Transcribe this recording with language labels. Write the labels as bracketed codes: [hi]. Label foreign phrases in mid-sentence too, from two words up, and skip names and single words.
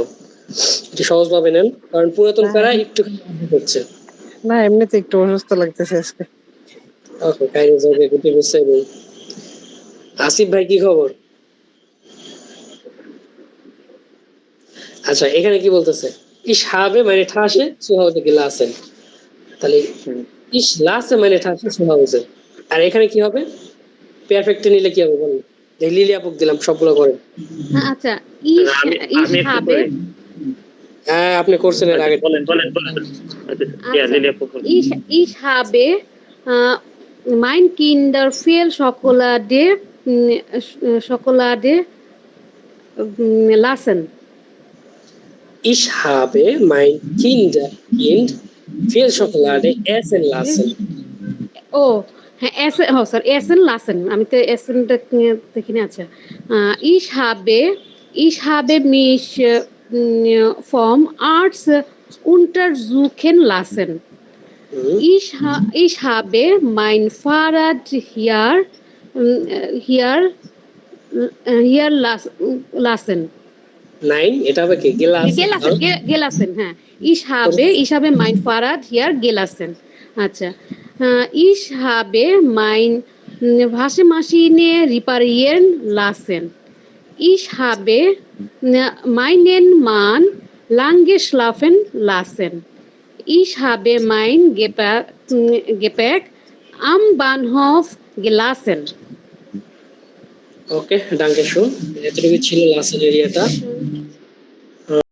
[bn] একটু সহজ ভাবে নেন, কারণ পুরাতন প্যারা একটু হচ্ছে না, এমনিতে একটু অসুস্থ লাগতেছে আজকে। ওকে, কাইরে যাবে গুটি বসে। আসিফ ভাই কি খবর? আচ্ছা, এখানে কি বলতেছে? [de] ich habe meine Tasche zu Hause gelassen, তাহলে ich lasse meine Tasche zu Hause। [bn] আর এখানে কি হবে? পারফেক্ট নিলে কি হবে বলুন? লিলি আপু দিলাম, সবগুলো করেন। আচ্ছা, ইশ হবে, হ্যাঁ আপনি করছেন এর আগে। বলেন আচ্ছা, [de] ich habe mein Kinder viel Schokolade lassen. Ich habe mein Kind viel Schokolade essen lassen. [bn] ও হ্যাঁ [de] essen lassen, [bn] আমি তো এসেনটা দেখিনি। আচ্ছা, [de] ich habe mich vom Arzt untersuchen lassen. Ich habe mein Fahrrad hier lassen. Nein, [bn] এটা হবে কি [de] Gelassen, হ্যাঁ। Ich habe mein Fahrrad hier gelassen. আচ্ছা, ich habe mein Waschmaschine reparieren lassen. Ich habe meinen Mann lange schlafen lassen. Ich habe mein Gepäck am Bahnhof gelassen. [bn] ওকে, [de] danke schön। [bn] এতটুকু ছিল লাসেন এরিয়াটা।